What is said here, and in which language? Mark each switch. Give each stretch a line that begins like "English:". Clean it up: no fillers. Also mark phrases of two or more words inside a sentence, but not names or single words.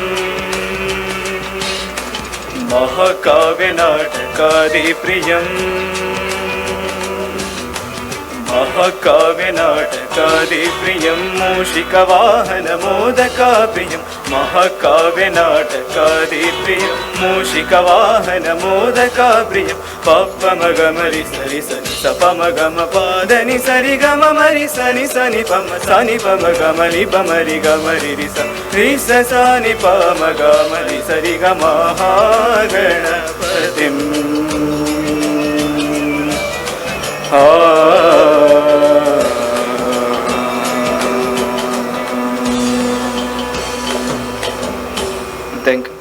Sanskrit: महाकाव्यनाटकादिप्रियम् महाकाव्यनाटकादिप्रियं मूषिकवाहनमोदकाप्रियं महाकाव्यनाटकादिप्रियं मूषिकवाहनमोदकाप्रियं पप्पमगमरि सरि सनि सपमगम पादनि सरि गम मरि सनि सनि पम सनि पमगमनि पमरि गमरि रि स सनि पमगमरि सरि ग महागणपतिं
English: Thank you.